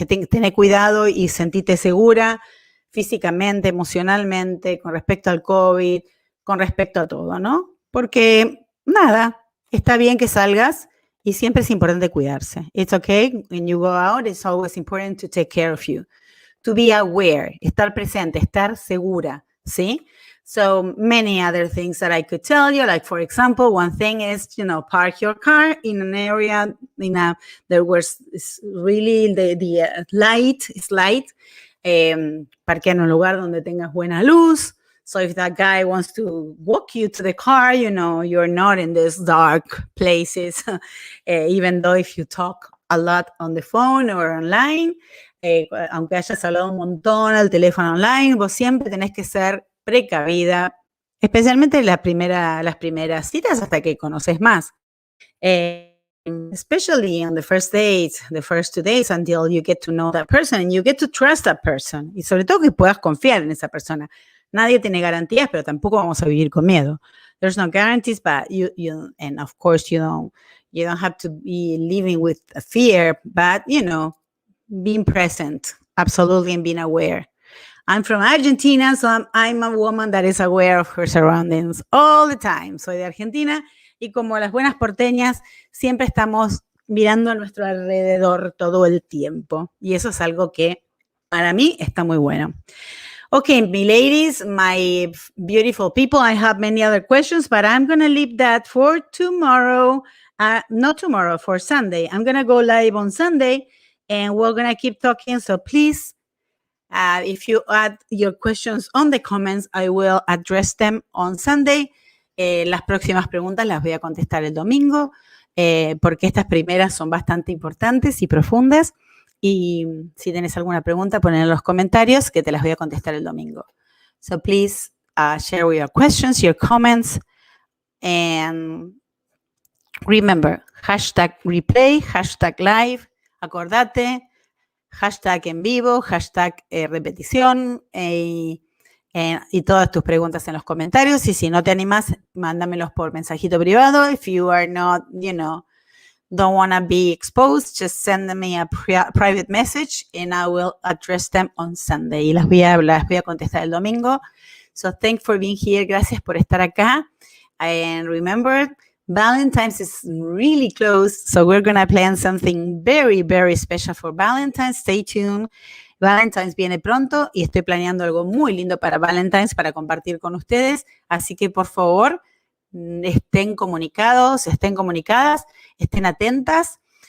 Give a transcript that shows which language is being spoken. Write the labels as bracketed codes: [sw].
[es] Tener cuidado y sentirte segura físicamente, emocionalmente, con respecto al COVID, con respecto a todo, ¿no? Porque, nada, está bien que salgas y siempre es importante cuidarse. [en] It's okay, when you go out, it's always important to take care of you. To be aware, [es] estar presente, estar segura, ¿sí? [en] So many other things that I could tell you, like, for example, one thing is, park your car in an area, there was really the light, is light, [es] parquea en un lugar donde tengas buena luz. [en] So if that guy wants to walk you to the car, you're not in these dark places, even though if you talk a lot on the phone or online, [es] aunque hayas hablado un montón al teléfono online, vos siempre tenés que ser precavida, especialmente las primeras citas hasta que conoces más. [en] Especially on the first dates, the first 2 days, until you get to know that person and you get to trust that person. [es] Y sobre todo que puedas confiar en esa persona. Nadie tiene garantías, pero tampoco vamos a vivir con miedo. [en] There's no guarantees, but and of course you don't have to be living with a fear, but being present, absolutely, and being aware. I'm from Argentina, so I'm a woman that is aware of her surroundings all the time. [es] Soy de Argentina y como las buenas porteñas, siempre estamos mirando a nuestro alrededor todo el tiempo. Y eso es algo que para mí está muy bueno. [en] Okay, my ladies, my beautiful people, I have many other questions, but I'm going to leave that for tomorrow. Not tomorrow, for Sunday. I'm going to go live on Sunday, and we're going to keep talking. So please, if you add your questions on the comments, I will address them on Sunday. [es] Las próximas preguntas las voy a contestar el domingo, porque estas primeras son bastante importantes y profundas. Y si tienes alguna pregunta, ponla en los comentarios, que te las voy a contestar el domingo. [en] So please share your questions, your comments, and remember, hashtag replay, hashtag live, [es] acordate, hashtag en vivo, hashtag repetición, y todas tus preguntas en los comentarios. Y si no te animas, mándamelos por mensajito privado. [en] If you are not, don't want to be exposed, just send me a private message and I will address them on Sunday. [es] Y las voy a contestar el domingo. [en] So thanks for being here. [es] Gracias por estar acá. [en] And remember, Valentine's is really close, so we're going to plan something very, very special for Valentine's. Stay tuned. [es] Valentine's viene pronto y estoy planeando algo muy lindo para Valentine's para compartir con ustedes. Así que, por favor, estén comunicados, estén comunicadas, estén atentas.